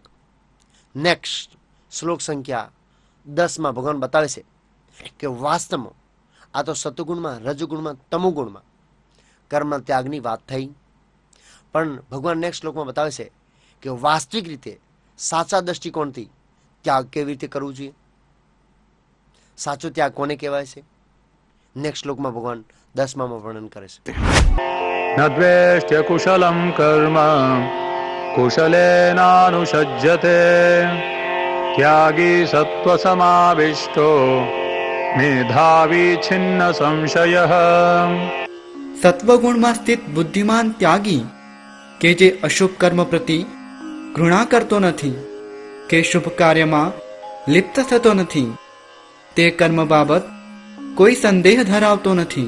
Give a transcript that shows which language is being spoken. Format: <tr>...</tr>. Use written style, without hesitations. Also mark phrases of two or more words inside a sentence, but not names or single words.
<gu>નેક્સ્ટ શ્લોક સંખ્યા 10 ભગવાન બતાવે છે કે વાસ્તવમાં આ તો સતગુણમાં, રજગુણમાં, તમોગુણમાં કર્મના ત્યાગની વાત થઈ, પણ ભગવાન નેક્સ્ટ શ્લોકમાં બતાવે છે કે વાસ્તવિક રીતે સાચા દ્રષ્ટિકોણથી ત્યાગ કેવી રીતે કરવું જોઈએ, સાચો ત્યાગ કોને કહેવાય છે. નેક્સ્ટ શ્લોકમાં ભગવાન 10માં વર્ણન કરે છે.</gu> <sa>न द्वेष्ट्य कुशलं कर्म कुशलेनानुषज्यते त्यागी सत्त्वसमाविष्टो मेधावी छिन्न संशयः.</sa> <gu>સત્વગુણમાં સ્થિત બુદ્ધિમાન ત્યાગી કે જે અશુભ કર્મ પ્રતિ ઘૃણા કરતો નથી કે શુભ કાર્યમાં લિપ્ત થતો નથી, તે કર્મ બાબત કોઈ સંદેહ ધરાવતો નથી.</gu>